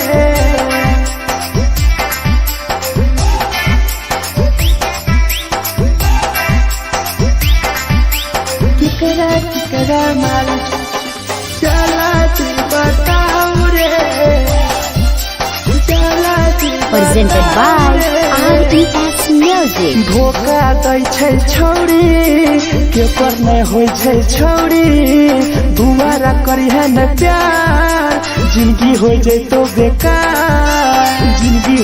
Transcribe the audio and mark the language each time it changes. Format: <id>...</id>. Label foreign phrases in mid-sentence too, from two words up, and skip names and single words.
<mai>केकरा माल चला दी बताऊ रे चला दी</mai> <en>Presented by RES Music.</en> <mai>धोखा दै छै छौरी के पर नहीं होइ छै छौरी दुबारा करी है न प्यार जिंदगी हो जैतो बेकार जिंदगी</mai>